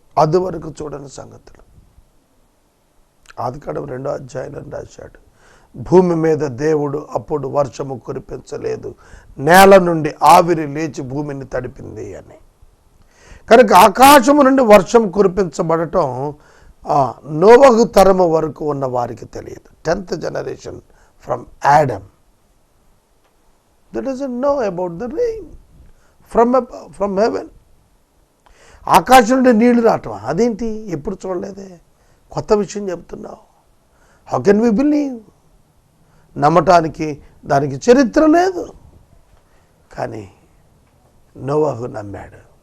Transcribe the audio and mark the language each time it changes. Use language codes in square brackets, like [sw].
[te] అది వరకు చూడని సంగతులు ఆదికాండం 2వ అధ్యాయంలో రాశాడు. భూమి మీద దేవుడు అప్పుడు వర్షము కురిపించలేదు, నేల నుండి ఆవిరి లేచి భూమిని తడిపింది అని. కనుక ఆకాశము నుండి వర్షం కురిపించబడటం నోవహు తరము వరకు ఉన్న వారికి తెలియదు. [en] 10th generation from Adam, they doesn't know about the rain from heaven. [te] ఆకాశం నుండి నీళ్లు రావటం అదేంటి, ఎప్పుడు చూడలేదే, కొత్త విషయం చెప్తున్నావు. [en] How can we believe? [te] నమ్మటానికి దానికి చరిత్ర లేదు. కానీ నోవహు నమ్మాడు.